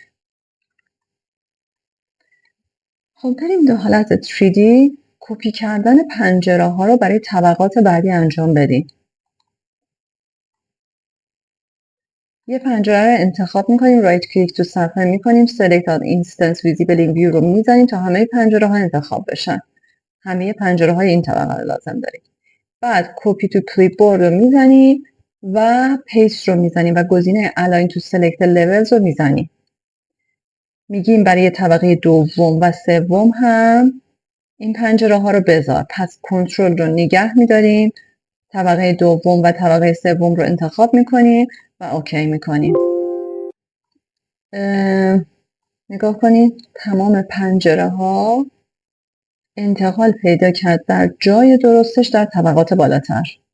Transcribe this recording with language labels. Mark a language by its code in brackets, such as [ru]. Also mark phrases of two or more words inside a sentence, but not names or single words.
[fa] خب بریم دو حالت 3D کپی کردن پنجره ها رو برای طبقات بعدی انجام بدیم. یه پنجره رو انتخاب میکنیم، [en] right click [fa] تو صفحه میکنیم، [en] select on instance visible in view [fa] رو میزنیم تا همه پنجره ها انتخاب بشن. همه پنجره های این طبقه رو لازم داریم. بعد [en] copy to clipboard [fa] رو میزنیم و پیست رو میزنیم و گزینه [en] align to select levels [fa] رو میزنیم. میگیم برای طبقه دوم و سوم هم این پنجره ها رو بذار. پس کنترل رو نگه میداریم، طبقه دوم و طبقه سوم رو انتخاب میکنیم و اوکی میکنیم. نگاه کنید تمام پنجره ها انتقال پیدا کرد در جای درستش در طبقات بالاتر.